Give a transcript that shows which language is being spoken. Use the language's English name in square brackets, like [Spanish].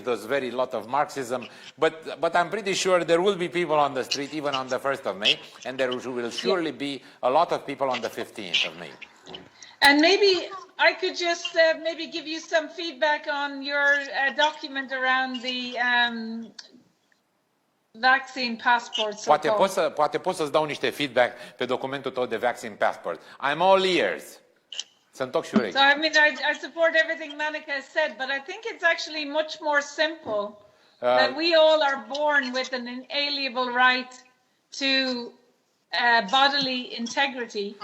[English] It was very lot of Marxism, but I'm pretty sure there will be people on the street even on the 1st of May, and there will surely be a lot of people on the 15th of May. And maybe I could just maybe give you some feedback on your document around the vaccine passport. [Romanian] Poate pot să-ți dau niște feedback pe documentul tău de vaccine passport. [English] I'm all ears. [Romanian] Sunt ochi și urechi. [English] So I mean, I support everything Maneka has said, but I think it's actually much more simple that we all are born with an inalienable right to bodily integrity.